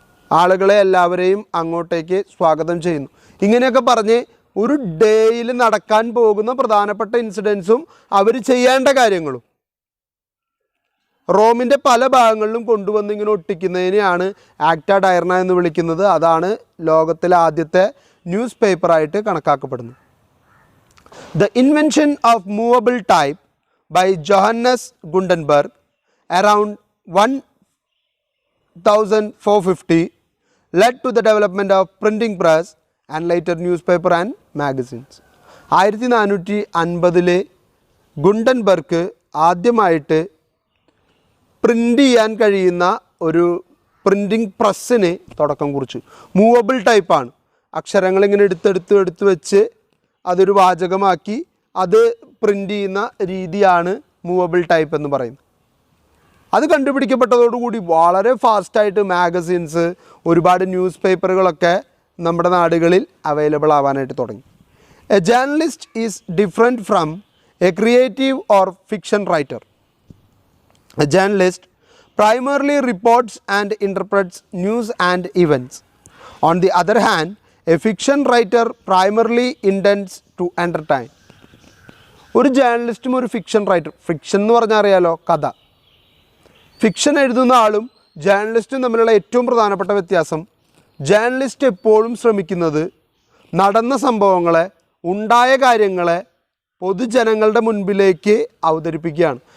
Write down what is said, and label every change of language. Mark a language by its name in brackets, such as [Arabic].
[Malayalam] ആളുകളെ എല്ലാവരെയും അങ്ങോട്ടേക്ക് സ്വാഗതം ചെയ്യുന്നു. ഇങ്ങനെയൊക്കെ പറഞ്ഞ് ഒരു ഡേയിൽ നടക്കാൻ പോകുന്ന പ്രധാനപ്പെട്ട ഇൻസിഡൻസും അവർ ചെയ്യേണ്ട കാര്യങ്ങളും റോമിൻ്റെ പല ഭാഗങ്ങളിലും കൊണ്ടുവന്ന് ഇങ്ങനെ ഒട്ടിക്കുന്നതിനെയാണ് ആക്റ്റ ഡയർന എന്ന് വിളിക്കുന്നത്. അതാണ് ലോകത്തിലെ ആദ്യത്തെ ന്യൂസ് പേപ്പറായിട്ട് കണക്കാക്കപ്പെടുന്നത്. [English] The invention of movable type by Johannes Gutenberg around 1450 led to the development of printing press and later newspaper and magazines. [Malayalam] 1450 ഗുണ്ടൻബർഗ് ആദ്യമായിട്ട് പ്രിൻ്റ് ചെയ്യാൻ കഴിയുന്ന ഒരു പ്രിൻറ്റിംഗ് പ്രസ്സിന് തുടക്കം കുറിച്ചു. മൂവബിൾ ടൈപ്പാണ്. അക്ഷരങ്ങളിങ്ങനെ എടുത്ത് വെച്ച് അതൊരു വാചകമാക്കി അത് പ്രിൻ്റ് ചെയ്യുന്ന രീതിയാണ് മൂവബിൾ ടൈപ്പ് എന്ന് പറയുന്നത്. അത് കണ്ടുപിടിക്കപ്പെട്ടതോടുകൂടി വളരെ ഫാസ്റ്റായിട്ട് മാഗസിൻസ്, ഒരുപാട് ന്യൂസ് പേപ്പറുകളൊക്കെ നമ്മുടെ നാടുകളിൽ അവൈലബിൾ ആവാനായിട്ട് തുടങ്ങി. [English] A journalist is different from a creative or fiction writer. A journalist primarily reports and interprets news and events. On the other hand, a fiction writer primarily intends to entertain. [Malayalam] ഒരു ജേർണലിസ്റ്റും ഒരു fiction writer, fiction എന്ന് പറഞ്ഞാൽ അറിയാലോ, കഥ. Fiction എഴുതുന്ന ആളും ജേർണലിസ്റ്റും തമ്മിലുള്ള ഏറ്റവും പ്രധാനപ്പെട്ട വ്യത്യാസം, ജേർണലിസ്റ്റ് എപ്പോഴും ശ്രമിക്കുന്നത് നടന്ന സംഭവങ്ങളെ, ഉണ്ടായ കാര്യങ്ങളെ പൊതുജനങ്ങളുടെ മുൻപിലേക്ക് അവതരിപ്പിക്കുകയാണ്.